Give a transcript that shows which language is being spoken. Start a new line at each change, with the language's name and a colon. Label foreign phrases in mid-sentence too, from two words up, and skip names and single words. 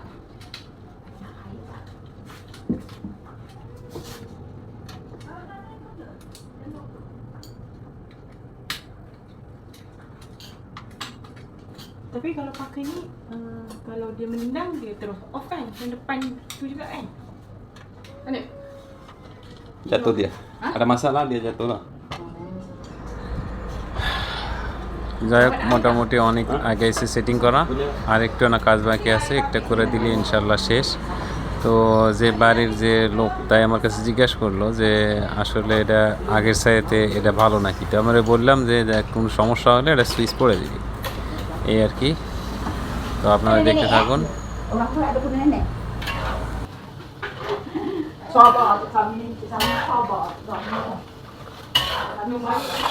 Malay: Tapi kalau pakai ni, kalau dia menendang dia terus off kan? Yang depan tu juga kan? Mana? Jatuh dia. Ada masalah dia jatuh lah।
Bangla: যাই হোক মোটামুটি অনেক আগে এসে সেটিং করা আর একটু না কাজ বাকি আছে একটা করে দিলে ইনশাল্লাহ শেষ। তো যে বাড়ির যে লোক তাই আমার কাছে জিজ্ঞাসা করলো যে আসলে এটা আগের সাইতে এটা ভালো নাকি, তো আমরা বললাম যে কোনো সমস্যা হলে এটা সুইচ করে দিবি এই আর কি। তো আপনারা দেখতে থাকুন।
Malay: Sabar tu kami sabar. Kami mari.